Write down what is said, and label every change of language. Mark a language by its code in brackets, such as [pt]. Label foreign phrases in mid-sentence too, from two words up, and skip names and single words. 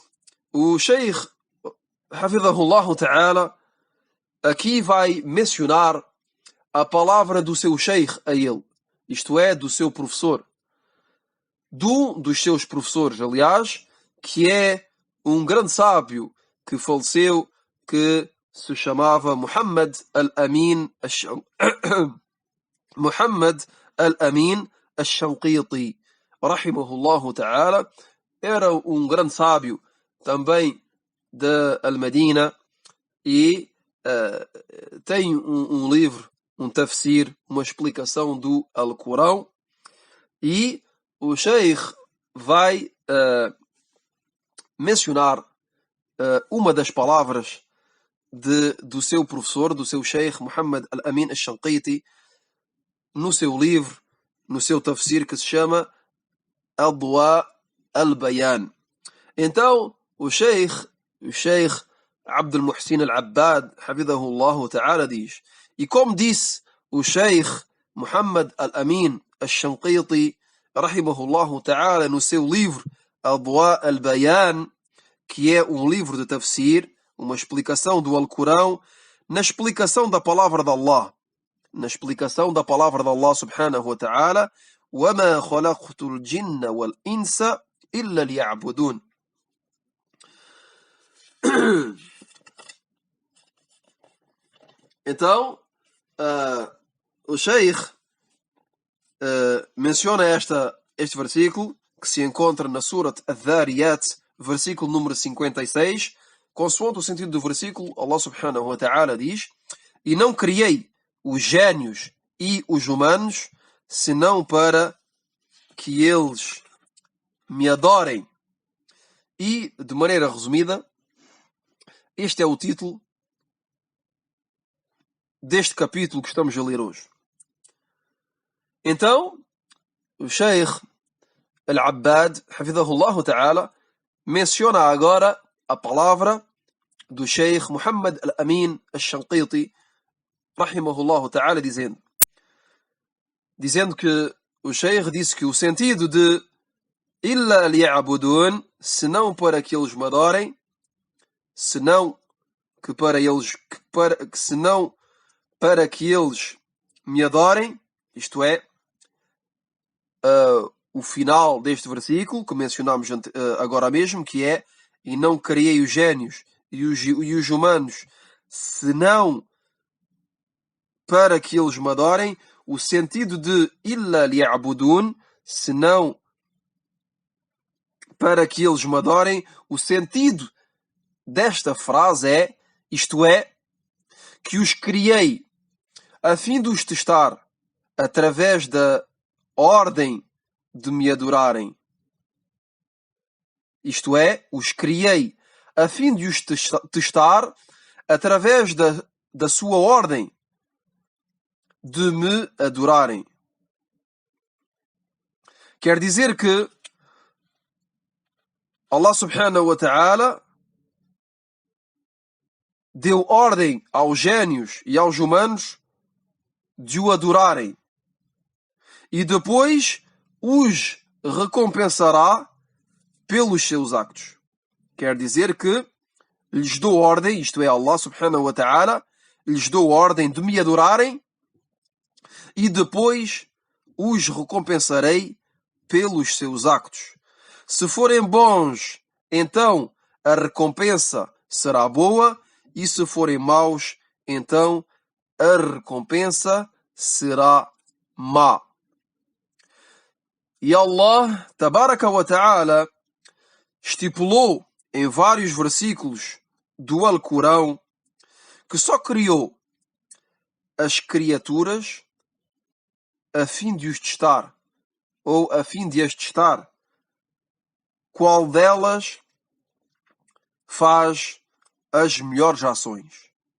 [pt] O Sheikh [ar] حفظه الله تعالى [pt] aqui vai mencionar a palavra do seu Sheikh a ele, isto é, do seu professor, dos seus professores, aliás, que é um grande sábio que faleceu, que se chamava Muhammad al-Amin Muhammad al-Amin al-Shanqiti, [ar] رحمه الله تعالى. [pt] Era um grande sábio também de Al-Madina e tem um livro, um tafsir, uma explicação do Alcorão, e o Sheikh vai mencionar uma das palavras do seu professor, do seu Sheikh Muhammad al-Amin al-Shanqiti, no seu livro, no seu tafsir, que se chama Adwa al-Bayan. Então, o Sheikh Abdul Muhsin al-Abbad, [ar] حفظه الله تعالى, [pt] diz, e como disse o Sheikh Muhammad al-Amin al-Shanqiti, [ar] رحمه الله تعالى, [pt] no seu livro Adwa al-Bayan, que é um livro de tafsir, uma explicação do Alcorão, na explicação da palavra de [ar] الله سبحانه وتعالى, وَمَا خَلَقْتُ الْجِنَّ وَالْإِنسَ إِلَّا لِيَعْبُدُونَ. [pt] Então, o Sheikh menciona este versículo, que se encontra na Surat Adh-Dhariyat, versículo número 56, consoante o sentido do versículo, [ar] الله سبحانه وتعالى [pt] diz, e não criei os génios e os humanos, senão para que eles me adorem. E, de maneira resumida, este é o título deste capítulo que estamos a ler hoje. Então, o Sheikh Al-Abbad, [ar] حفظه الله تعالى, [pt] menciona agora a palavra do Sheikh Muhammad al-Amin al-Shanqiti, [ar] رحمه الله تعالى, [pt] dizendo que o Sheikh disse que o sentido de [ar] إلا ليعبدون, [pt] senão para que eles me adorem, senão para que eles me adorem, isto é, o final deste versículo que mencionámos agora mesmo, que é, e não criei os génios e os humanos, senão para que eles me adorem. O sentido de [ar] إلا ليعبدون, [pt] senão para que eles me adorem. O sentido desta frase é, isto é, que os criei a fim de os testar através da ordem de me adorarem. Isto é, os criei a fim de os testar através da sua ordem de me adorarem. Quer dizer que [ar] الله سبحانه وتعالى [pt] deu ordem aos génios e aos humanos de o adorarem. E depois os recompensará pelos seus actos. Quer dizer que lhes dou ordem, isto é, [ar] الله سبحانه وتعالى, [pt] lhes dou ordem de me adorarem e depois os recompensarei pelos seus actos. Se forem bons, então a recompensa será boa, e se forem maus, então a recompensa será má. E [ar] الله تبارك وتعالى, [pt] estipulou em vários versículos do Alcorão que só criou as criaturas a fim de os testar, ou a fim de as testar, qual delas faz as melhores ações.